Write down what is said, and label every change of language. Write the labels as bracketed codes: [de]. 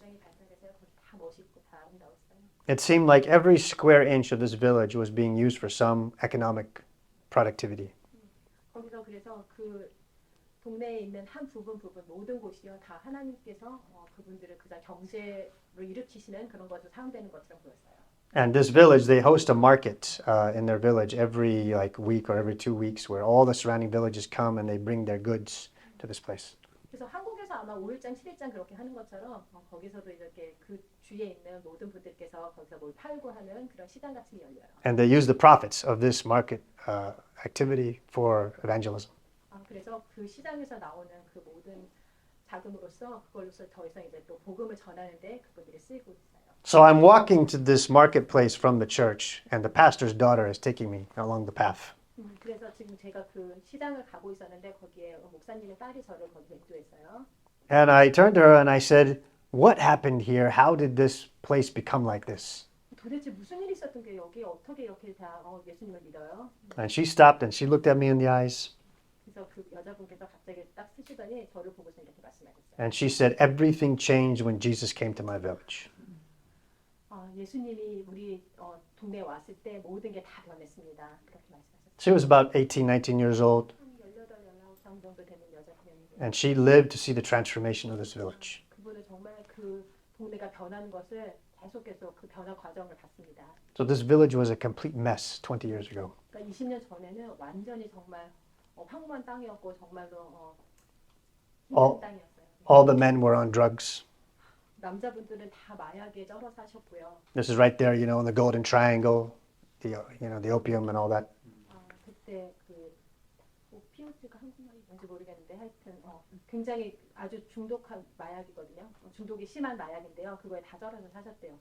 [ko] 굉장히 발달해서 거기 다 멋있고 다 아름다웠어요. [en] It seemed like every square inch of this village was being used for some economic productivity. [ko] 거기서 그래서 그 동네에 있는 한 부분 모든 곳이요 다 하나님께서 그분들을 그냥 경제로 일으키시는 그런 것으로 사용되는 것처럼 보였어요. [en] And this village, they host a market in their village every week or every 2 weeks, where all the surrounding villages come and they bring their goods to this place. [ko] 그래서 한국에서 아마 5일장, 7일장 그렇게 하는 것처럼 거기서도 이렇게 그 주위에 있는 모든 분들께서 거기서 뭘 팔고 하는 그런 시장 같은 게 열려요. [en] And they use the profits of this market activity for evangelism. [ko] 그래서 그 시장에서 나오는 그 모든 자금으로서 그걸로서 더 이상 이제 또 복음을 전하는데 그분들이 쓰이고 있어요. [en] So I'm walking to this marketplace from the church, and the pastor's daughter is taking me along the path. [ko] 그래서 지금 제가 그 시장을 가고 있었는데 거기에 목사님의 딸이 저를 거기에 인도했어요. [en] And I turned to her and I said, "What happened here? How did this place become like this?" [ko] 도대체 무슨 일이 있었던 게 여기 어떻게 이렇게 다 예수님을 믿어요? [en] And she stopped and she looked at me in the eyes [ko] 그래서 그 여자분께서 갑자기 딱 쓰시더니 저를 보고서 이렇게 말씀하셨어요. [en] and she said, "Everything changed when Jesus came to my village." [ko] 예수님이 우리 동네에 왔을 때 모든 게 다 변했습니다. 그렇게 말씀하셨어요. [en] She was about 18, 19 years old, [ko] 18, 19 정도 되는 여자분이에요. [en] and she lived to see the transformation of this village. [ko] 그분은 정말 그 동네가 변하는 것을 계속 그 변화 과정을 봤습니다. [en] So this village was a complete mess 20 years ago. [ko] 그러니까 20년 전에는 완전히 정말 황무한 땅이었고 정말로 힘든 땅이었어요. [en] All the men were on drugs. [ko] 남자분들은 다 마약에 쩔어 사셨고요. [en] This is right there, in the Golden Triangle, the opium and all that. [ko] 그때 그 오피오트가 한국말이 뭔지 모르겠는데 하여튼 굉장히 아주 중독한 마약이거든요. 중독이 심한 마약인데요. 그거에 다 쩔어서 사셨대요.